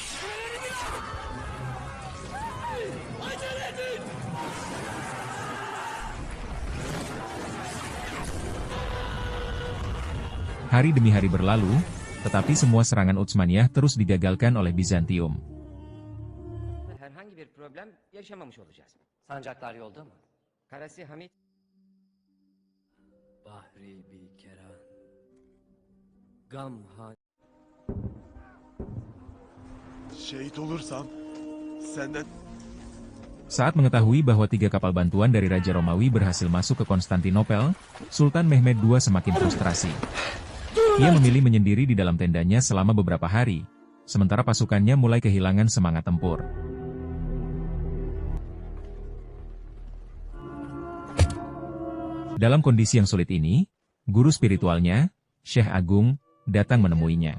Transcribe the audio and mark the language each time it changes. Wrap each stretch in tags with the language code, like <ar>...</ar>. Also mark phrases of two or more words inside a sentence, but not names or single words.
<id>Hari demi hari berlalu, tetapi semua serangan Utsmaniyah terus digagalkan oleh Bizantium.</id> <tr>Herhangi bir problem yaşamamış olacağız. Sancaklar yolda mı? Karasi Hamid Bahri bi Keran Gamha Şehit olursam senden...</tr> <id>Saat mengetahui bahwa 3 kapal bantuan dari Raja Romawi berhasil masuk ke Konstantinopel, Sultan Mehmed II semakin frustrasi. Ia memilih menyendiri di dalam tendanya selama beberapa hari, sementara pasukannya mulai kehilangan semangat tempur. Dalam kondisi yang sulit ini, guru spiritualnya, Syekh Agung, datang menemuinya.</id>